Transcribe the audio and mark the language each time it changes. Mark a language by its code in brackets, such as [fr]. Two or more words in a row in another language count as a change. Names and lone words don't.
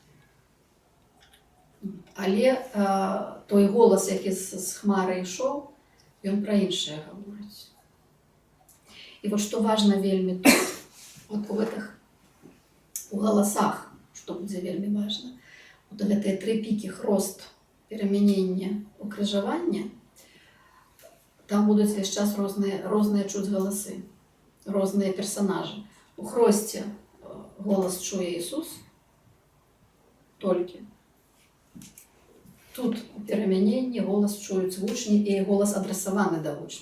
[be] Але той голас, які з хмары ішоў, ён пра іншае гаворыць. І што важна вельмі тут, у галасах, што будзе вельмі важна. Гэтыя тры пікі: хрост, перамянення, укрыжавання, [uk] там будуть весь час різні чуть голоси, різні персонажі. У Хрості голос чує Ісус тільки. Тут у переміненні голос чують учні, і голос адресований до учнів.